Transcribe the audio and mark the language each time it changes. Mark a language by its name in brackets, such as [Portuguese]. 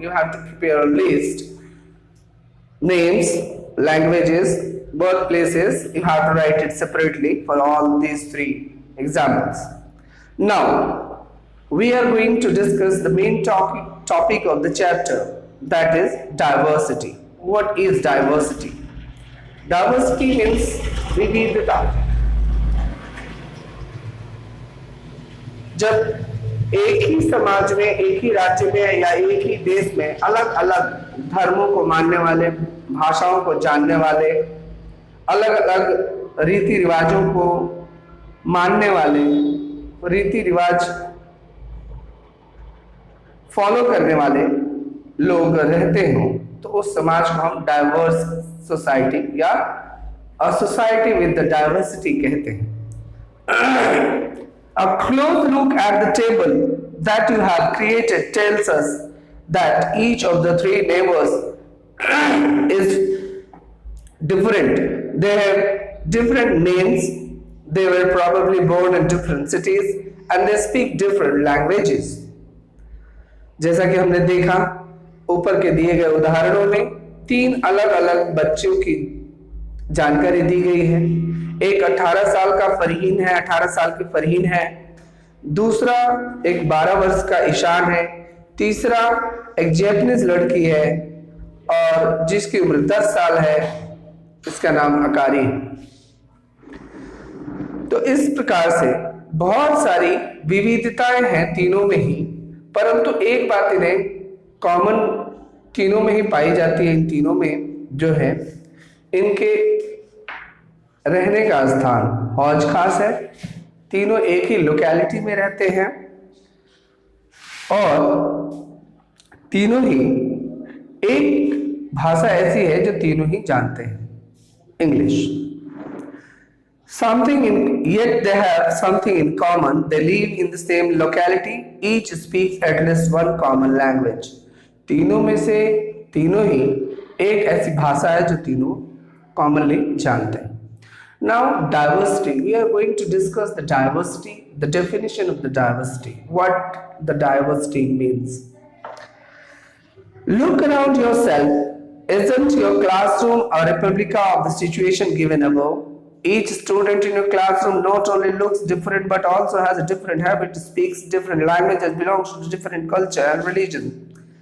[English] You have to prepare a list. Names, languages, birthplaces, you have to write it separately for all these 3 examples. Now, we are going to discuss the main topic of the chapter, that is diversity. What is diversity? Diversity means विविधता. [Hindi] जब एक ही समाज में, एक ही राज्य में या एक ही देश में अलग अलग धर्मों को मानने वाले, भाषाओं को जानने वाले, अलग अलग रीति रिवाजों को मानने वाले, रीति रिवाज फॉलो करने वाले लोग रहते हो, तो उस समाज को हम डाइवर्स सोसाइटी या [English] a society with the diversity [Hindi] कहते हैं. [English] A close look at the table that you have created tells us that each of the 3 neighbors is different. They have different names. They were probably born in different cities and they speak different languages. [Hindi] जैसा कि हमने देखा ऊपर के दिए गए उदाहरणों में 3 अलग अलग बच्चों की जानकारी दी गई है. एक 18 साल का फरहीन है, 18 साल की फरहीन है. दूसरा एक 12 वर्ष का ईशान है. तीसरा एक जैपनीज लड़की है और जिसकी उम्र 10 साल है, इसका नाम अकारी है. तो इस प्रकार से बहुत सारी विविधताएं हैं तीनों में ही, परंतु एक बात इन्हें कॉमन तीनों में ही पाई जाती है। इन तीनों में जो है इनके रहने का स्थान हौज खास है। तीनों एक ही लोकेलिटी में रहते हैं और तीनों ही एक भाषा ऐसी है जो तीनों ही जानते हैं, English. [English] Something in, yet they have something in common. They live in the same locality. Each speaks at least one common language. [Hindi] तीनों में से तीनों ही एक ऐसी भाषा है जो तीनों commonly जानते हैं। [English] Now diversity. We are going to discuss the diversity, the definition of the diversity. What the diversity means. Look around yourself. Isn't your classroom a replica of the situation given above? Each student in your classroom not only looks different but also has a different habit, speaks different languages, belongs to different culture and religion.